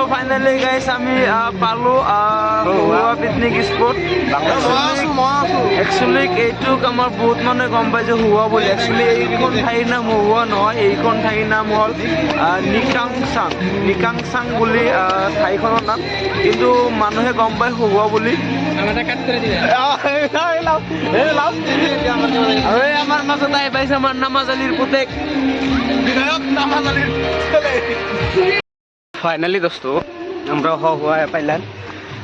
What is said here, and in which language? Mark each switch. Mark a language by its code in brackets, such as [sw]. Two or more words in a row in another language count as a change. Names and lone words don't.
[en] finally guys [as] আমি পালো পিকনিক স্পট। একচুৱেলি এইটোক আমাৰ বহুত মানুহে গম পাই যে হুৱা বুলি। একচুৱেলি এইখন ঠাইৰ নাম হুৱা নহয়, এইখন ঠাইৰ নাম হ'ল নিকাংচাং বুলি ঠাইখনৰ নাম, কিন্তু মানুহে গম পায় হুৱা বুলি। আৰু আমাৰ মাজত আহি পাইছে আমাৰ নামাজালিৰ পুতেক বিধায়ক নামাজালির। [bn] ফাইনালি দোস্ত আমরা হওয়া পাইলাম।